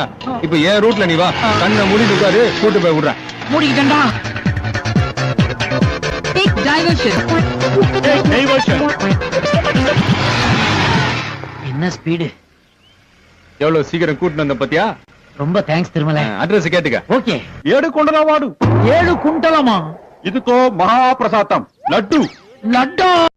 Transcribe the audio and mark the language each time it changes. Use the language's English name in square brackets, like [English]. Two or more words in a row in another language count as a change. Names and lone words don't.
[Tamil] இப்ப ஏன் ரூட்ல நீ வா, கண்ணை மூடிட்டு உட்காரு, கூட்டு போய் விடுறேன். மூடிக்கிட்டேன்டா. [English] Take diversion. Take diversion. [Tamil] என்ன ஸ்பீடு! எவ்வளவு சீக்கிரம் கூட்டிட்டு வந்த பத்தியா? ரொம்ப தேங்க்ஸ் திருமலை. அட்ரஸ் கேட்டுக்க. [Telugu] ఓకే. 7 కుండల వాడు. 7 కుంటలమా? ఇదికో మహాప్రసాదం లడ్డు. లడ్డు.